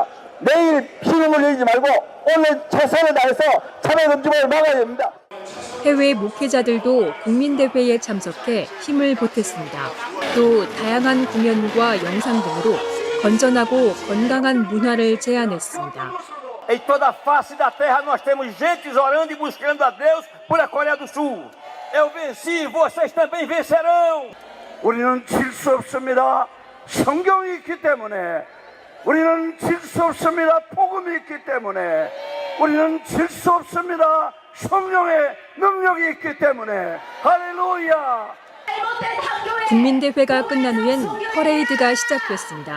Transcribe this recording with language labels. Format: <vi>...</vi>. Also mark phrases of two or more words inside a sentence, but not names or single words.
<ko>내일 피눈물 흘리지 말고 오늘 최선을 다해서 차별금지법을 막아야 됩니다. 해외 목회자들도 국민대회에 참석해 힘을 보탰습니다. 또 다양한 공연과 영상 등으로 건전하고 건강한 문화를 제안했습니다.</ko> <pt>Em toda a face da terra nós temos gentes orando e buscando a Deus por a Coreia do Sul. Eu venci, vocês também vencerão.</pt> <ko>우리는 질 수 없습니다. 성경이 있기 때문에 우리는 질 수 없습니다. 복음이 있기 때문에 우리는 질 수 없습니다. 성령의 능력이 있기 때문에 할렐루야. 국민대회가 끝난 후엔 퍼레이드가 시작됐습니다.</ko>